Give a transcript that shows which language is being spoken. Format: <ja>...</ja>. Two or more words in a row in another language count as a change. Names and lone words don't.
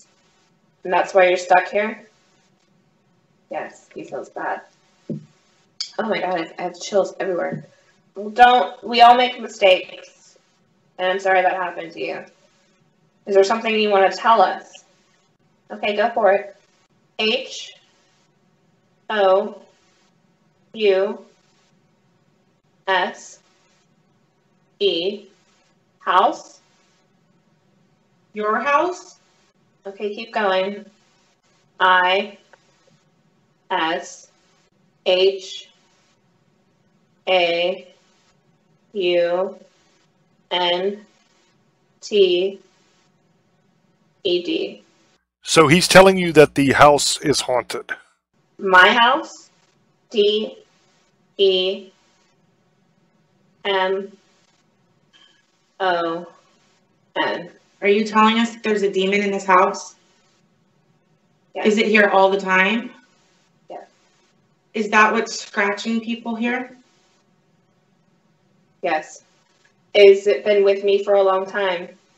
<en>And that's why you're stuck here? Yes. He feels bad. Oh my god, I have chills everywhere. We all make mistakes. And I'm sorry that happened to you. Is there something you want to tell us? Okay, go for it. H-O-U-S-E. House? Your house? Okay, keep going. I-S-H-A-U-N-T-E-D. So he's telling you that the house is haunted. My house? D-E-M-O-N. Are you telling us that there's a demon in this house? Yes. Is it here all the time? Yes. Is that what's scratching people here? Yes. Has it been with me for a long time?</en>